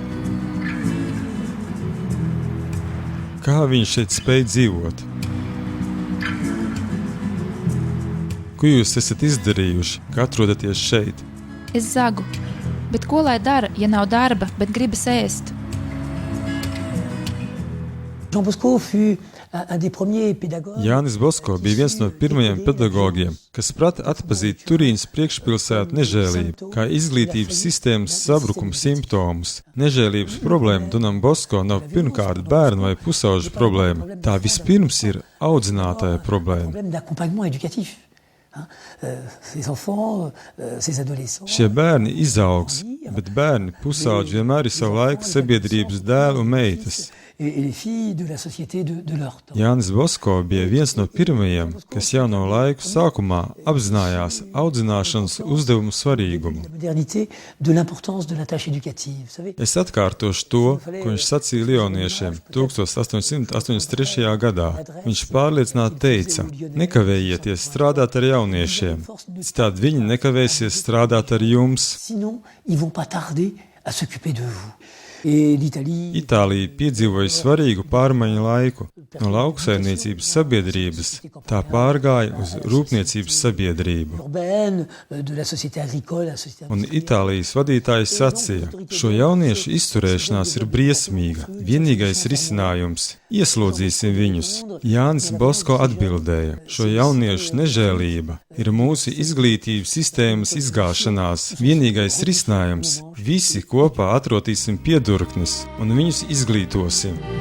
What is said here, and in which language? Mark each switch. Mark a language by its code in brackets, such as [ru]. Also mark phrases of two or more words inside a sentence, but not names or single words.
[lv] Kā viņš šeit spēj dzīvot? Ko jūs esat izdarījuši, ka atrodaties šeit? Es zagu, bet ko lai dara, ja nav darba, bet gribas ēst? [fr] Jean Bosco fut un des premiers pédagogues. [lv] Jānis Bosko bija viens no pirmajiem pedagogiem, kas prata atpazīt Turīnas priekšpilsētu nežēlību, kā izglītības sistēmas sabrukuma simptomus. Nežēlības problēma Donam Bosko nav pirmkārt bērnu vai pusauģu problēma. Tā vispirms ir audzinātāja problēma. [fr] Problème d'accompagnement éducatif. Ces enfants, ces adolescents. [lv] Šie bērni izaugs, bet bērni pusauģi vienmēr ir savu laiku sabiedrības dēli un meitas. [fr] Et les filles de la société de leur temps. [lv] Jānis Bosko bija viens no pirmajiem, kas jau no laiku sākumā apzinājās audzināšanas uzdevumu svarīgumu. [fr] La modernité, de l'importance de la tâche éducative. Vous savez, [lv] Es atkārtošu to, ko viņš sacīja Lioniešiem 1883. gadā. Viņš pārliecināti teica: nekavējieties strādāt ar jauniešiem, citādi viņi nekavēsies strādāt ar jums. [fr] sinon, ils vont pas tarder à s'occuper de vous. Et l'Italie, [lv] Itālija piedzīvoja svarīgu pārmaiņu laiku. No lauksaimniecības sabiedrības tā pārgāja uz rūpniecības sabiedrību. [fr] urbaine, de la société agricole, la société [lv] Un Itālijas vadītājs sacīja: šo jauniešu izturēšanās ir briesmīga. Vienīgais risinājums - ieslodzīsim viņus. Jānis Bosko atbildēja: šo jauniešu nežēlība ir mūsu izglītības sistēmas izgāšanās. Vienīgais risinājums - visi kopā atrotīsim piedurknes un viņus izglītosim.